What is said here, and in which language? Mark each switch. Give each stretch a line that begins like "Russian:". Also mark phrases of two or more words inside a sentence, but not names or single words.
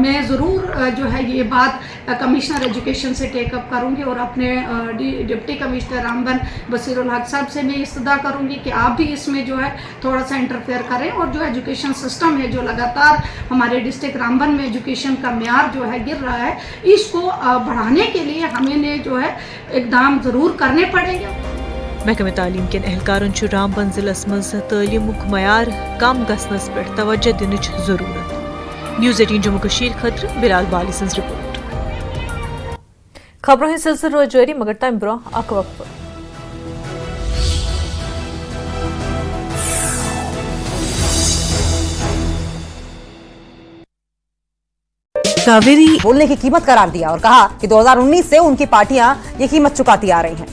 Urdu: میں ضرور جو ہے یہ بات
English: commissioner education
Urdu: سے ٹیک اپ کروں گی اور اپنے
English: deputy commissioner
Urdu: رامبن بسیر الحق صاحب سے میں استدعا کروں گی کہ آپ بھی اس میں جو ہے تھوڑا سا انٹرفیئر کریں، اور جو
English: education system
Urdu: ہے جو لگاتار ہمارے ڈسٹرکٹ رامبن میں ایجوکیشن کا معیار جو ہے گر رہا ہے، اس کو بڑھانے کے لیے ہمیں جو ہے اقدام ضرور کرنے پڑیں گے.
Kashmiri: محکمہ تعلیم کن اہلکارن رامبن ضلع مز تعلیم معیار کم گھنس پہ توجہ دنچ ضرورت. نیوز 18 جموں کشمیر خاطر بلال بالی سن رپورٹ. خبروں ہند سلسلہ روز جاری مگر تمہ برہ اخ وقفہ.
Urdu: کاویری بولنے کی قیمت قرار دیا اور کہا کہ 2019 سے ان کی پارٹیاں یہ قیمت چکاتی آ رہی ہیں.